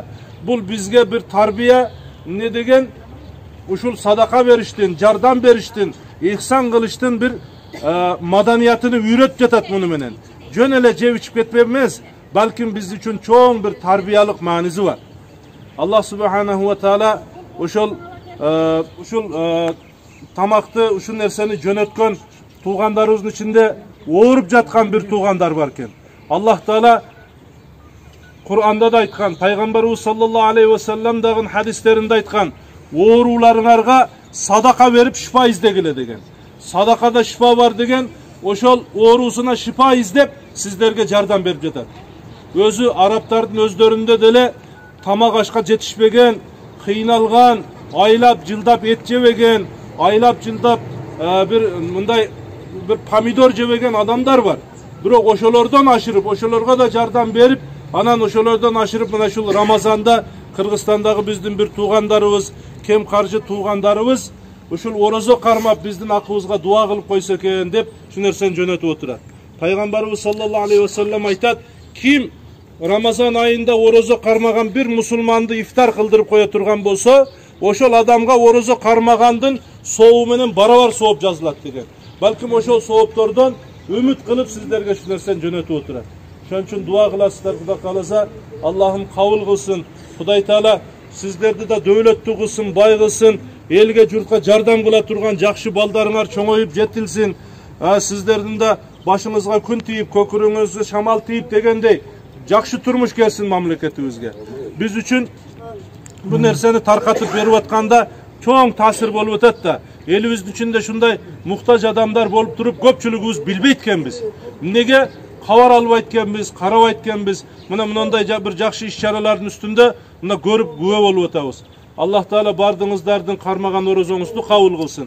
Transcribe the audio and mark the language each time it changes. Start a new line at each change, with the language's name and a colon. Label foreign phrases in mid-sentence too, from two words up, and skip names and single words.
Kyrgyz: Бул бизге бир тарбия эмне деген? Ушул садака бериштин, жардам бериштин, ихсан кылыштын бир маданиятыны үйрөтүп жатат муну менен. Жөн эле жеп ичип кетпеп эмес, балким биз үчүн чоң бир тарбиялык мааниси бар. Аллах
Arabic: سبحانه وتعالى
Kyrgyz: ушул tamaқты ушул нерсени жөнөткөн туугандарыбыздын ичинде ооруп жаткан бир туугандар бар экен. Аллах Таала Кур'анда да айткан, пайгамбарыбыз
Arabic: صلى الله عليه وسلم
Kyrgyz: дагы хадистеринде айткан, ооруларыңарга садака берип шифа издегиле деген. Садакада шифа бар деген, ошол оорусуна шифа издеп сиздерге жардам берип жатат. Өзү арабтардын өздөрүндө деле тамак ашка жетишпеген, кыйналган, айлап жылдап эт жебеген, айлап жылдап бир помидор жебеген адамлар бар. Bирок ошолордон ашырып, ошолорго да жардам берип, анан ошолордон ашырып мына ушул Рамазанда Кыргызстандагы биздин бир туугандарыбыз, кем каржы туугандарыбыз ушул орозо кармап биздин акыбызга дуа кылып койсо экен деп ушул нерсени жөнөтүп отурат. Пайгамбарыбыз
Arabic: صلى الله عليه وسلم
Kyrgyz: айтат, ким Рамазан айында орозо кармаган бир мусулманды ифтар кылдырып кое турган болсо, ошол адамга орозо кармагандын сообу менен барабар сооп жазылат деген. Балким ошол сооптордон үмүт кылып сиздерге ушул нерсени жөнөтүп отурат. Ошон үчүн дуа кыласыздар, Кудай кааласа, Аллахым кабыл кылсын. Кудай Таала сиздерди да дөөлөттүү кылсын, бай кылсын, элге журтка жардам кыла турган жакшы балдарыңар чоңоюп жетилсин. Сиздердин да башыңызга күн тийип, көкүрүңүзгө шамал тийип дегендей жакшы турмуш келсин мамлекетибизге. Биз үчүн бу нерсени таркатып берип атканда чоң таасир болуп өтөт да. Элибиздин ичинде шундай муктаж адамдар болуп туруп көпчүлүгүбүз билбейт экенбиз. Эмнеге кабар албайт экенбиз, карабайт экенбиз. Мына мындай бир жакшы иш-чаралардын үстүндө мына көрүп күбө болуп атабыз. Аллах Таала бардыңыздардын кармаган орозоңузду кабыл кылсын.